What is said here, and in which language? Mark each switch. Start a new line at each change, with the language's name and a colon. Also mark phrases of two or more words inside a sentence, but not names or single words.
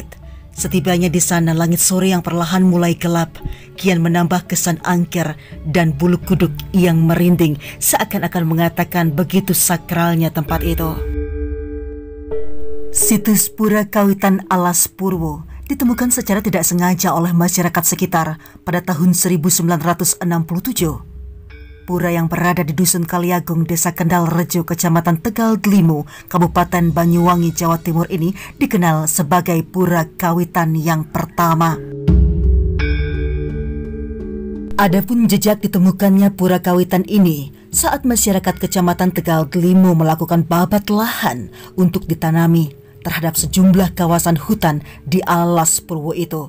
Indonesian: Setibanya di sana, langit sore yang perlahan mulai gelap kian menambah kesan angker dan bulu kuduk yang merinding, seakan-akan mengatakan begitu sakralnya tempat itu. Situs Pura Kawitan Alas Purwo ditemukan secara tidak sengaja oleh masyarakat sekitar pada tahun 1967. Pura yang berada di Dusun Kaliagung, Desa Kendal Rejo, Kecamatan Tegal Glimo, Kabupaten Banyuwangi, Jawa Timur ini dikenal sebagai Pura Kawitan yang pertama. Adapun jejak ditemukannya Pura Kawitan ini saat masyarakat Kecamatan Tegal Glimo melakukan babat lahan untuk ditanami terhadap sejumlah kawasan hutan di Alas Purwo itu.